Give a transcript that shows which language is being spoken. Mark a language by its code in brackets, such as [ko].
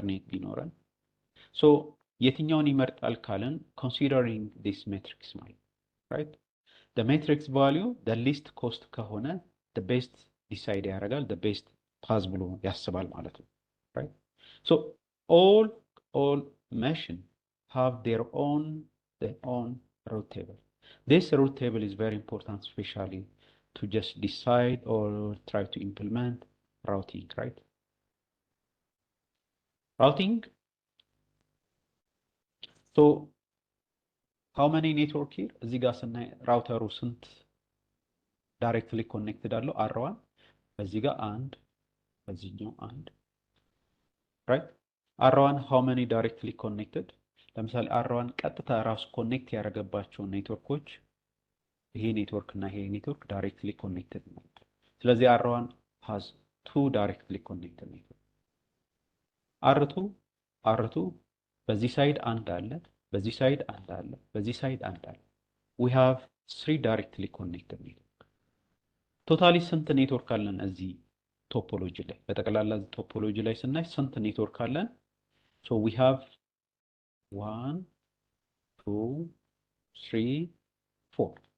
[am] ቢኖረን ሶ የትኛውን ይመርጣል ካለን [en] considering this matrix ማለት right the matrix value the least cost ከሆነ the best decide ያደርጋል the best path ብሎ ያስባል ማለት ነው right so all machine have their own route table. This route table is very important, especially to just decide or try to implement routing, right? Routing. So, how many network here? [am] እዚህ ጋር ስናይ ራውተሩ ስንት directly connected አለው? R1 በዚህ ጋር አንድ በዚህኛው አንድ right? [en] R1 how many directly connected? [am] ለምሳሌ R1 ቀጥታ ራሱ ኮኔክት ያደረገባቸው ኔትወርኮች ይሄ ኔትወርክ እና ይሄ ኔትወርክ ዳይሬክትሊ ኮኔክትድ ነው ስለዚህ [en] R1 has two directly connected network [am] R2 በዚህ ሳይድ አንድ አለ በዚህ ሳይድ አንድ አለ በዚህ ሳይድ አንድ አለ [en] we have three directly connected network [am] ቶታሊ ስንት ኔትወርክ አለን እዚህ ቶፖሎጂ ላይ በጠቅላላ ቶፖሎጂ ላይ ስናይ ስንት ኔትወርክ አለን [en] so we have 1 2 3 4